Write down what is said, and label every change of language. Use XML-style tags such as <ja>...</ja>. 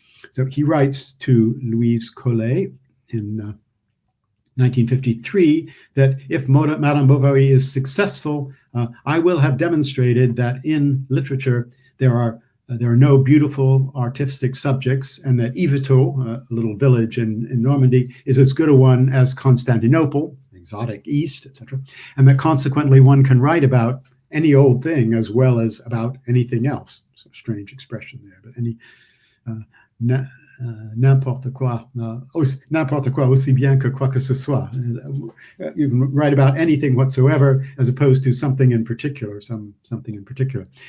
<en>So he writes to Louise Collet in 1953 that if Madame Bovary is successful, I will have demonstrated that in literature there are no beautiful artistic subjects, and that Yvetot, a little village in Normandy, is as good a one as Constantinople, exotic East, etc., and that consequently one can write about any old thing as well as about anything else. So strange expression there, but any</en> <fr>n'importe quoi aussi bien que quoi que ce soit.</fr> <en>You can write about anything whatsoever as opposed to something in particular, something in particular.</en>